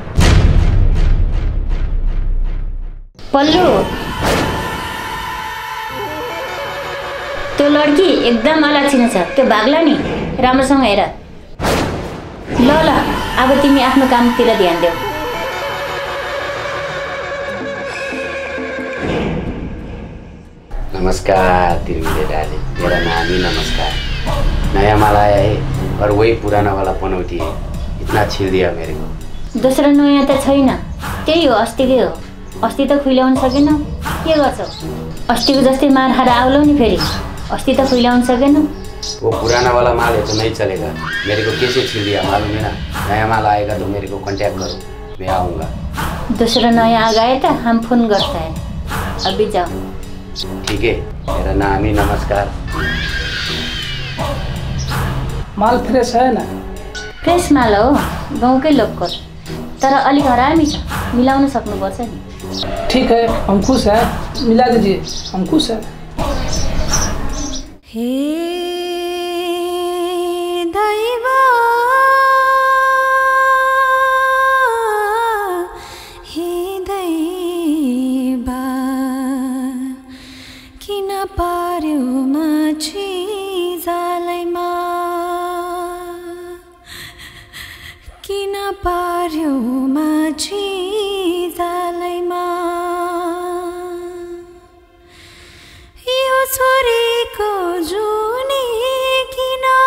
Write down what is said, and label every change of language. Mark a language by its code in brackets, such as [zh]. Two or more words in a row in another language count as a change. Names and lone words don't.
[ne] पल्लु, त्यो लड्की एकदम अलक्षिण छ। त्यो भाग्ला नि, राम्रोसँग हेर। ल ल, अब तिमी आफ्नो कामतिर ध्यान देऊ। नमस्कार तिरमिरे डाली, मेरा नानी नमस्कार। [hi] नया माल आया है और वही पुराना वाला पनौती है, इतना छील दिया मेरे को। [ne] दोस्रो नयाँ त छैन, त्यही हो अस्तिकै हो। अस्ति त खुइल्याउन सकेनौ, के गर्छौ? अस्तिको जस्तै मार खाएर आउलौ नि फेरि। अस्ति त खुइल्याउन सकेनौ। [hi] वो पुराना वाला माल है तो नहीं चलेगा, मेरे को कैसे छील दिया मालूम है ना। नया माल आएगा तो मेरे को कांटेक्ट करो, मैं आऊँगा। दूसरा नया आ गए तो हम फोन करते हैं, अभी जाओ। ठीक है, मेरा नाम ही नमस्कार। माल फ्रेश है ना? [ne] फ्रेश माल हो, गाउँकै लोकल, तर अलिक हरामी छ, मिलाउन सक्नुपर्छ नि। [hi] ठीक है, हम खुश हैं, मिला दीजिए, हम खुश हैं। [ne] हे दैवा, हे दैवा, किन पार्यो माछी जालैमा, किन पार्यो माछी जालैमा, यो छोरीको जुनी किन